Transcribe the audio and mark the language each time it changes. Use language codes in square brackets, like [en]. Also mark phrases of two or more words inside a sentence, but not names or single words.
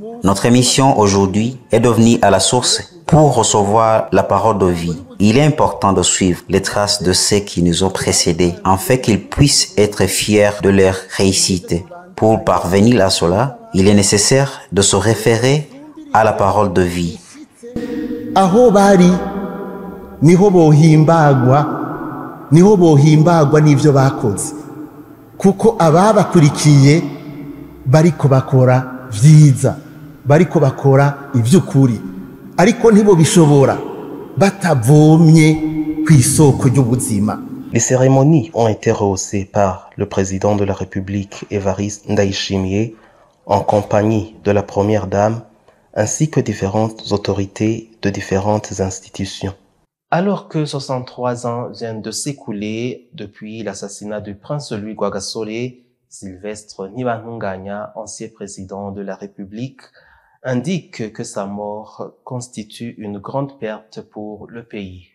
[fr] Notre émission aujourd'hui est de venir à la source pour recevoir la parole de vie. Il est important de suivre les traces de ceux qui nous ont précédés, afin qu'ils puissent être fiers de leur réussite. Pour parvenir à cela, il est nécessaire de se référer à la parole de vie. [rn] Aho bari niho bohimbagwa n'ivyo bakoze. Kuko ababakurikiye bariko bakora vyiza, bariko bakora ivy'ukuri, ariko ntibo bishobora batavomye kw'isoko ry'ubuzima. [fr] Les cérémonies ont été rehaussées par le président de la République, Évariste Ndayishimiye, en compagnie de la première dame, ainsi que différentes autorités de différentes institutions. Alors que 63 ans viennent de s'écouler depuis l'assassinat du prince Louis Rwagasore, Sylvestre Ntibantunganya, ancien président de la République, indique que sa mort constitue une grande perte pour le pays.